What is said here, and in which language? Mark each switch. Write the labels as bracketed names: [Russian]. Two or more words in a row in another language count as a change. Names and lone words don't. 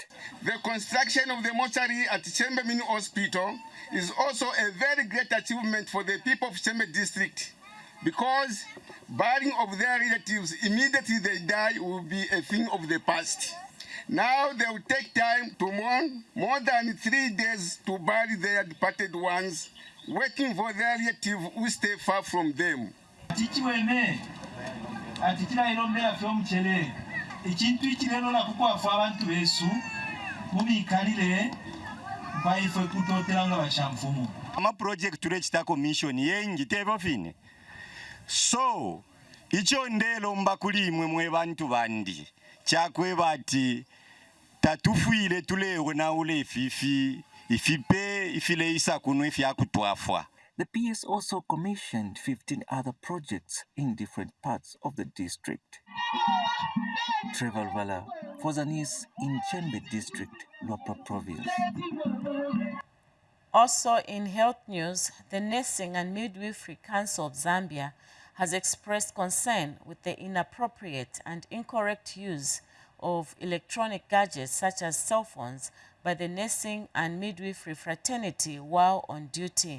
[English] The construction of the mortuary at Chembe Mini Hospital is also a very great achievement for the people of Chembe District, because burying of their relatives immediately they die will be a thing of the past. Now they will take time to mourn, more than 3 days to bury their departed ones, waiting for their relative who stay far from them. [Bemba] Ekintu ekirero nakukwafa abantu besu mubikalire baife kutoteranga bashamfumu ama project tulechita commission yengi tebofine so icho ndelo mbakulimwe mwe bantu bandi chakwe bati tatufuile tulewe na ule fifi ifipe ifile isa kunu ifyakutwafwa. [English] The PS also commissioned 15 other projects in different parts of the district. Trevor Vala for ZANIS in Chembe District, Luapula Province. Also in health news, the Nursing and Midwifery Council of Zambia has expressed concern with the inappropriate and incorrect use of electronic gadgets such as cell phones by the Nursing and Midwifery fraternity while on duty.